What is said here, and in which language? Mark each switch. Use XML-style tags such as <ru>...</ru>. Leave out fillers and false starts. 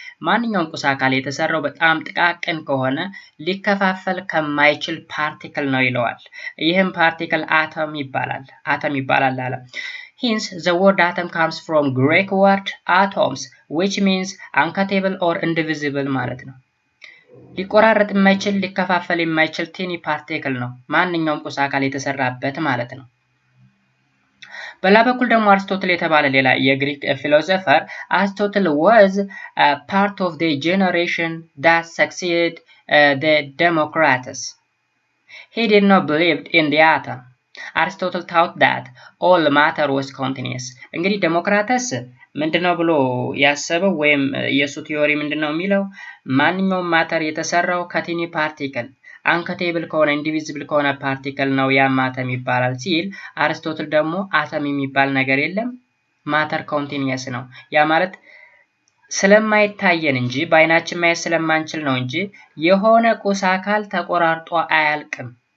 <am>ማንኛውም ቁስ አካል የተሰራው በጣም ጥቃቅን ከሆነ ሊከፋፈል ከማይችል ፓርቲክል ነው ይለዋል። ይህም ፓርቲክል አተም ይባላል አለ።</am> <en>Hence, the word atom comes from Greek word atoms, which means uncuttable or indivisible</en> <am>ማለት ነው። ሊቆራረጥ የማይችል ሊከፋፈል የማይችል ቲኒ ፓርቲክል ነው ማንኛውም ቁስ አካል የተሰራበት ማለት ነው። በሌላ በኩል ደግሞ አርስቶትል የተባለ ሌላ የግሪክ ፊሎሶፈር አርስቶትል</am> <en>was part of the generation that succeeded the Democritus. He did not believe in the atom. Aristotle taught that all matter was continuous.</en> <am>እንግዲህ ዴሞክራተስ ምንድነው ብሎ ያሰበው ወይም የሱ ቲዮሪ ምንድነው የሚለው ማንኛውም ማተር የተሰራው ከቲኒ ፓርቲክል አንከቴብል ከሆነ ኢንዲቪዚብል ከሆነ ፓርቲክል ነው ያ አተም ይባላል ሲል፣ አርስቶትል ደግሞ አተም የሚባል ነገር የለም ማተር ኮንቲኒየስ ነው። ያ ማለት ስለማይታየን እንጂ በአይናችን ማየት ስለማንችል ነው እንጂ የሆነ ቁስ አካል ተቆራርጦ አያልቅም።</am>